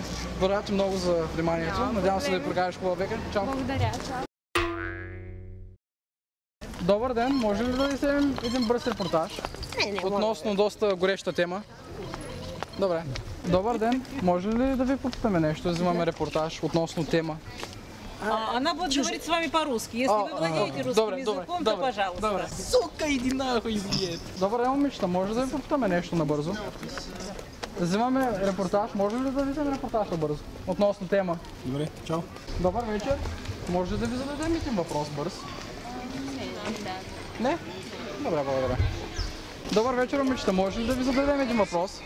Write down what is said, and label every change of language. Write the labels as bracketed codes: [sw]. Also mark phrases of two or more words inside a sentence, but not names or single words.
[bg] Благодаря ти много за вниманието. Надявам се да ви прекараш хубава века. Чао! Благодаря, чао! Добър ден, може ли да ви вземем един бърз репортаж? Относно доста гореща тема. Добре. Добър ден, може ли да ви попитаме нещо? Взимаме репортаж относно тема. [ru] Она будет говорить с вами по-русски. Если вы владеете русским языком, то пожалуйста. Сука, иди нахуй, извините. [bg] Добър ден, момичета, може да ви попитаме нещо набързо? Взимаме репортаж, може ли да ви вземем репортаж набързо? Относно тема. Добре, чао. Добър вечер. Може ли да ви зададем един въпрос бърз? Не? Добре, благодаря. Добър вечер, момичета, може ли да ви зададем един въпрос?